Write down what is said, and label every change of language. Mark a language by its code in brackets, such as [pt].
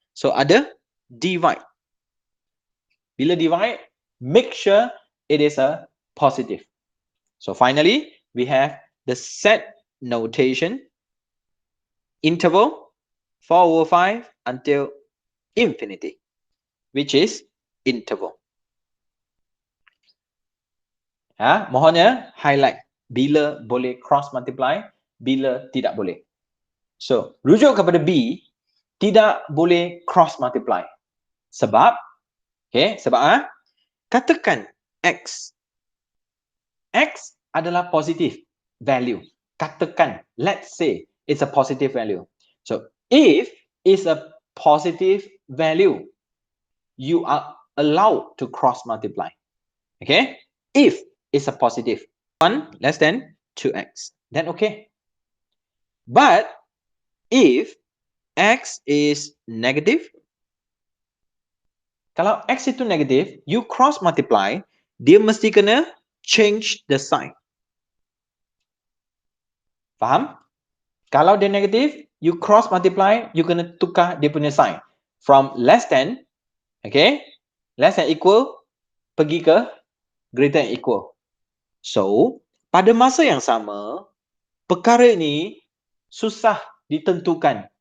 [en] So [ms] ada [en] divide. [ms] Bila [en] divide, make sure it is a positive. So finally, we have the set notation interval 4 over 5 until infinity, which is interval. [ms] Mohonnya highlight bila boleh cross multiply, bila tidak boleh. So, rujuk kepada B, tidak boleh cross multiply. Sebab, sebab katakan X. X adalah positive value. Katakan, [en] let's say it's a positive value. So, if it's a positive value, you are allowed to cross multiply. Okay? If it's a positive 1 less than 2x, then okay. But if x is negative, [ms] kalau x itu [en] negative, you cross multiply, [ms] dia mesti kena [en] change the sign. [ms] Faham? Kalau dia negative, [en] you cross multiply, [ms] you kena tukar dia punya sign. [en] From less than, okay, less than equal, [ms] pergi ke [en] greater than equal. [ms] So, pada masa yang sama, perkara ini susah ditentukan.